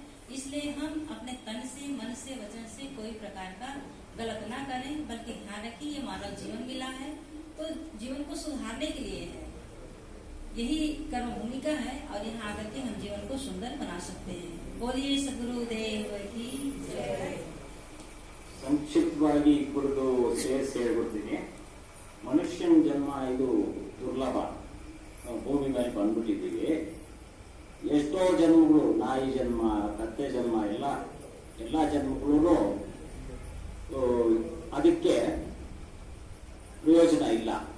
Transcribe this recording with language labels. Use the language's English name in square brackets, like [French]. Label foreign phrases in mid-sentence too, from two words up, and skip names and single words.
[Hindi] इसलिए हम अपने तन से, मन से, वचन से कोई प्रकार का गलत ना करें, बल्कि ध्यान रखें ये मानव जीवन मिला है तो जीवन को सुधारने के लिए है। यही कर्म भूमिका है और यहाँ आकर के हम जीवन को सुंदर बना सकते हैं। बोलिए सद्गुरुदेव की जय। [Kannada] ಸಂಕ್ಷಿಪ್ತವಾಗಿ ಕುರಿತು ಹೇಳ್ಬಿಡ್ತೀನಿ. ಮನುಷ್ಯನ ಜನ್ಮ ಇದು ದುರ್ಲಭ. ಭೂಮಿ ಮೇಲೆ ಬಂದ್ಬಿಟ್ಟಿದ್ದೀವಿ. ಎಷ್ಟೋ ಜನ್ಮಗಳು, ನಾಯಿ ಜನ್ಮ, ಕತ್ತೆ ಜನ್ಮ, ಎಲ್ಲ ಜನ್ಮಗಳು ಅದಕ್ಕೆ ಪ್ರಯೋಜನ ಇಲ್ಲ.